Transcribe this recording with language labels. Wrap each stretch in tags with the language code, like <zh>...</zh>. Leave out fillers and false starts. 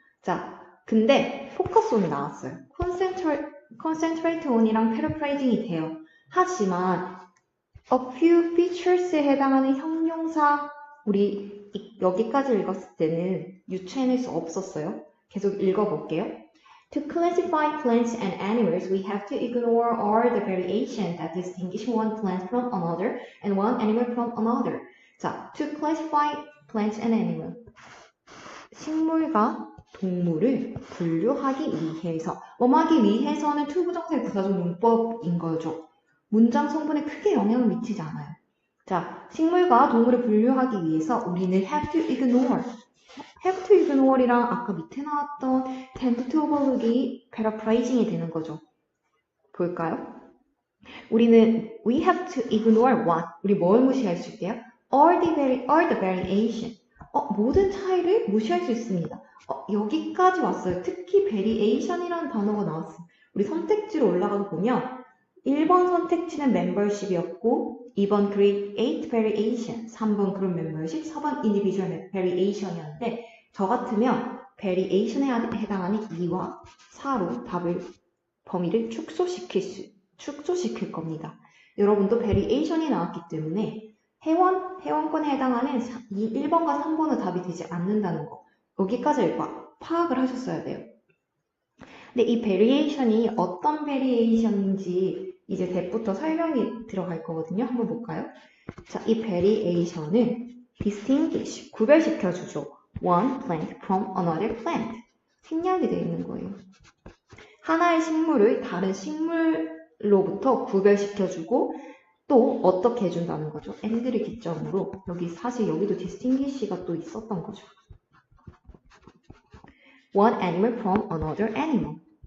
<ko>자, 근데 포커스 온이 나왔어요. concentrate on이랑 paraphrasing이 돼요. 하지만</ko> <en>a few features</en> <ko>에 해당하는 형용사 우리 여기까지 읽었을 때는 유추해낼 수 없었어요. 계속 읽어볼게요.</ko> <en>To classify plants and animals, we have to ignore all the variation that distinguish one plant from another and one animal from another. 자, to classify plants and animals.</en> <ko>식물과 동물을 분류하기 위해서, 뭐하기 위해서는 투부정사의 부사적 용법인 거죠. 문장 성분에 크게 영향을 미치지 않아요. 자, 식물과 동물을 분류하기 위해서 우리는</ko> <en>have to ignore. have to ignore</en> <ko>이랑 아까 밑에 나왔던</ko> <en>tend to overlook</en> <ko>이 paraphrasing이 되는 거죠. 볼까요? 우리는</ko> <en>we have to ignore what?</en> <ko>우리 뭘 무시할 수 있게요?</ko> <en>all the variation.</en> <ko>모든 차이를 무시할 수 있습니다. 여기까지 왔어요. 특히 variation이라는 단어가 나왔어요. 우리 선택지로 올라가서 보면 1번 선택지는 membership이었고 2번</ko> <en>create variation,</en> <ko>3번</ko> <en>group membership,</en> <ko>4번</ko> <en>individual variation</en> <ko>이었는데 저 같으면 variation에 해당하는 2와 4로 범위를 축소시킬 겁니다. 여러분도 variation이 나왔기 때문에 회원권에 해당하는 1번과 3번은 답이 되지 않는다는 거. 여기까지 파악을 하셨어야 돼요. 근데 이 variation이 어떤 variation인지 이제 대부터 설명이 들어갈 거거든요. 한번 볼까요? 자, 이 variation은 distinguish, 구별시켜주죠.</ko> <en>One plant from another plant.</en> <ko>생략이 되어 있는 거예요. 하나의 식물을 다른 식물로부터 구별시켜주고 또 어떻게 해준다는 거죠? and를 기점으로 사실 여기도 distinguish가 또 있었던 거죠.</ko> <en>One animal from another animal.</en>